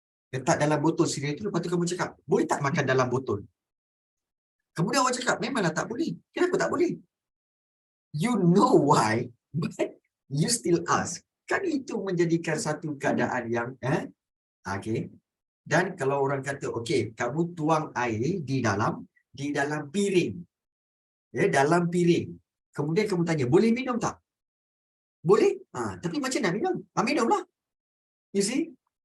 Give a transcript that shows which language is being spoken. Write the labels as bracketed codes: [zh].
[ms] Letak dalam botol cereal tu, lepas tu kamu cakap, boleh tak makan dalam botol? Kemudian orang cakap, memanglah tak boleh. Kenapa tak boleh? [en] You know why, but you still ask. [ms] Kan itu menjadikan satu keadaan yang, okay. Dan kalau orang kata, okay, kamu tuang air di dalam piring. Ya, dalam piring. Kemudian kamu tanya, boleh minum tak? Boleh. Tapi macam nak minum? Minumlah. [en] You see?